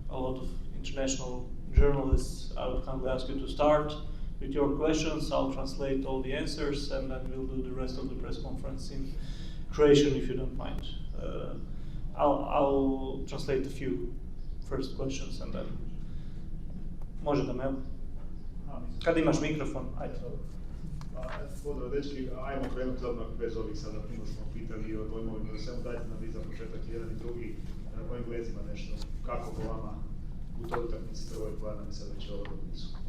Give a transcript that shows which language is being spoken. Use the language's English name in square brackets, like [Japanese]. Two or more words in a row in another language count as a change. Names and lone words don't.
[English] lot of international journalists. I would kindly ask you to start with your questions. I'll translate all the answers, and then we'll do the rest of the press conference in Croatian, if you don't mind. I'll translate a few first questions, and then [Croatian] može da me... Kad imaš mikrofon, ajde. Pozdrav dečki, ajmo krenuti odmah bez ovih sada, puno smo pitali o dojmovima, samo dajte nam vi za početak jedan i drugi, o Englezima nešto, kako po vama u toj utakmici prvoj koja nam je sad već ovo utakmicu.